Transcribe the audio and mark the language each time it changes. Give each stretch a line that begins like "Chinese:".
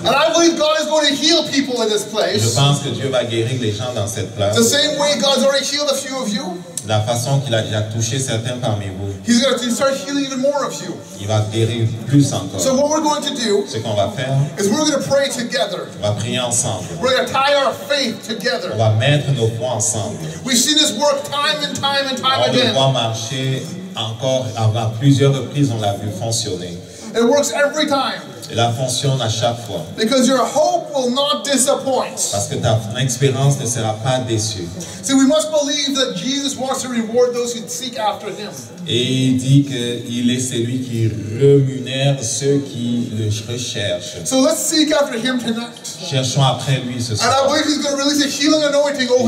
English: And I believe God is going to heal people in this
French: Je
English: place.
French: pense que Dieu va guérir les gens dans cette place.
English: The same way God's already healed a few of you,
French: La façon qu'il a déjà touché certains parmi vous,
English: He's going to start healing even more of you.
French: il va guérir plus encore.
English: So what we're going to do
French: Ce qu'on va faire,
English: is we're going to pray together.
French: on va prier ensemble.
English: We're going to tie our faith
French: On
English: together.
French: va mettre nos foi ensemble.
English: We've seen this work time and time and time
French: On le
English: again.
French: voit marcher encore à plusieurs reprises, on l'a vu fonctionner.
English: It works every time
French: Et là, fonctionne à chaque fois.
English: because your hope will not disappoint.
French: Parce que ta expérience ne sera pas déçue.
English: See, we must believe that Jesus wants to reward those who seek after Him.
French: Et il dit qu'il est celui qui rémunère ceux qui le recherchent.
English: So let's seek after Him tonight.
French: Cherchons après lui ce
English: And I
French: soir.
English: believe He's going to release a healing anointing over